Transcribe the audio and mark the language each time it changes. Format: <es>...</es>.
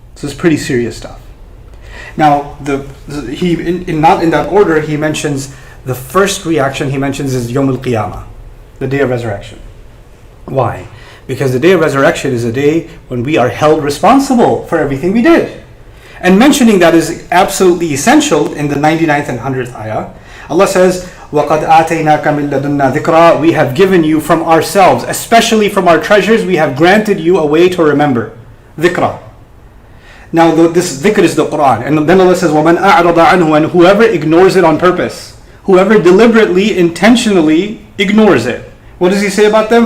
<en>So it's pretty serious stuff. Now, not in that order, he mentions the first reaction he mentions is Yawm al-Qiyamah, the day of resurrection. Why? Because the day of resurrection is a day when we are held responsible for everything we did. And mentioning that is absolutely essential in the 99th and 100th ayah. Allah says,</en> <ar>وَقَدْ آتَيْنَاكَ مِن لَدُنَّا ذِكْرًا.</ar> <en>We have given you from ourselves, especially from our treasures, we have granted you a way to remember. Dhikra. Now this dhikr is the Quran. And then Allah says,</en> <ar>وَمَنْ أَعْرَضَ عَنْهُ.</ar> <en>And whoever ignores it on purpose, whoever deliberately, intentionally ignores it. What does he say about them?</en>